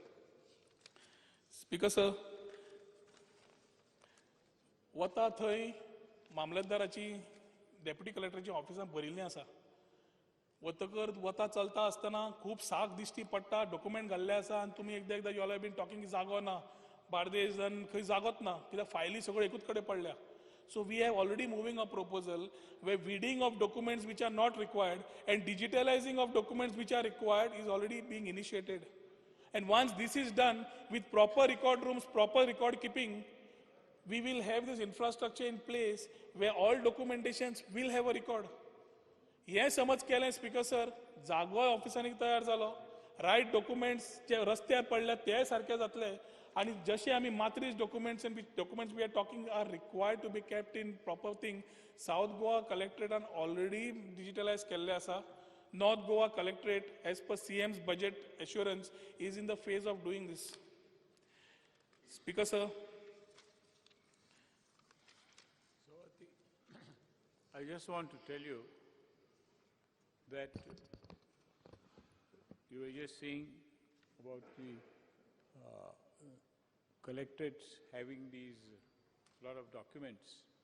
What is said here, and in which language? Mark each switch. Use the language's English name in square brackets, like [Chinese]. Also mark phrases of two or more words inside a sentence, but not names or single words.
[Konkani] स्पीकर सर, वता थंय मामलेदाराची, डेप्युटी कलेक्टराची ऑफिसां भरिल्लीं आसा. वतकर वता चलता आसतना खूब साक दिश्टी पडटा, डॉक्युमेंट घाल्ले आसा, आनी तुमी एकदां [English] you all have been talking [Konkani] जागो ना, बार्देज आनी खंय जागोच ना, कित्याक फायली सगळ्यो एकूच कडेन पडल्या. [English] so we have already moving a proposal where weeding of documents which are not required and digitalizing of documents which are required is already being initiated. And once this is done with proper record rooms, proper record keeping, we will have this infrastructure in place where all documentations will have a record. [Konkani] हे समज केलें स्पीकर सर, जागो ऑफिसांनी तयार जालो, [English] right documents [Konkani] जे रस्त्यार पडले ते सारके जातले. आणि जशे आमी मात्रीज [English] documents and documents we are talking are required to be kept in proper thing. [Konkani] साउथ गोवा कलेक्टरेटान ऑलरेडी डिजिटलायज केल्ले आसा. [English] North Goa collectorate as per CM's budget assurance is in the phase of doing this. Speaker sir, I just want to tell you that you were just saying about the collectorates having these lot of documents.